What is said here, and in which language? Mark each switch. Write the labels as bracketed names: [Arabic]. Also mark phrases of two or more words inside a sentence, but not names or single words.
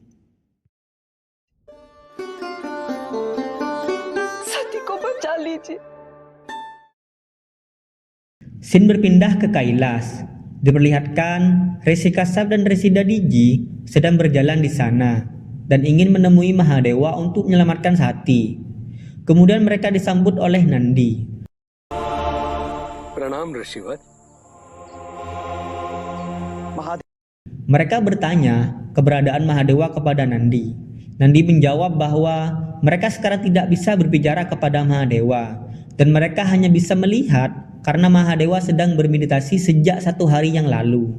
[Indonesian] Scene berpindah ke Kailas. Diperlihatkan Resi Kasab dan Resi Dadiji sedang berjalan di sana dan ingin menemui Mahadewa untuk menyelamatkan Sakti. Kemudian mereka disambut oleh Nandi. [Hindi] प्रणाम ऋषिवर। [Indonesian] Mereka bertanya keberadaan Mahadewa kepada Nandi. Nandi menjawab bahwa mereka sekarang tidak bisa berbicara kepada Mahadewa dan mereka hanya bisa melihat karena Mahadewa sedang bermeditasi sejak 1 hari yang lalu.